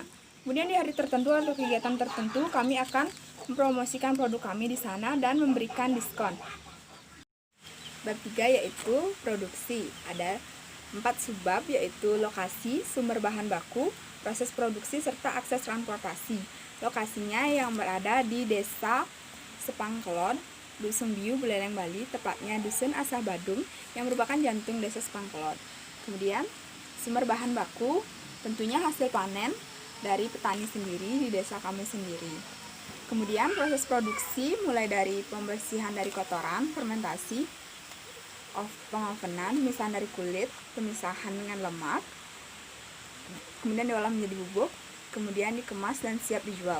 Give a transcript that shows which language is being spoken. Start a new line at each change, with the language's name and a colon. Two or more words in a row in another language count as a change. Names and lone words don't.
Indonesian: Kemudian di hari tertentu atau kegiatan tertentu, kami akan mempromosikan produk kami di sana dan memberikan diskon. Bab 3 yaitu produksi. Ada 4 subbab, yaitu lokasi, sumber bahan baku, proses produksi, serta akses transportasi. Lokasinya yang berada di Desa Sepangkelon, Dusun Biu, Buleleng, Bali, tepatnya Dusun Asah Badung, yang merupakan jantung Desa Sepangkelon. Kemudian sumber bahan baku tentunya hasil panen dari petani sendiri di desa kami sendiri. Kemudian proses produksi mulai dari pembersihan dari kotoran, fermentasi, pengovenan, pemisahan dari kulit, pemisahan dengan lemak, kemudian diolah menjadi bubuk, kemudian dikemas dan siap dijual.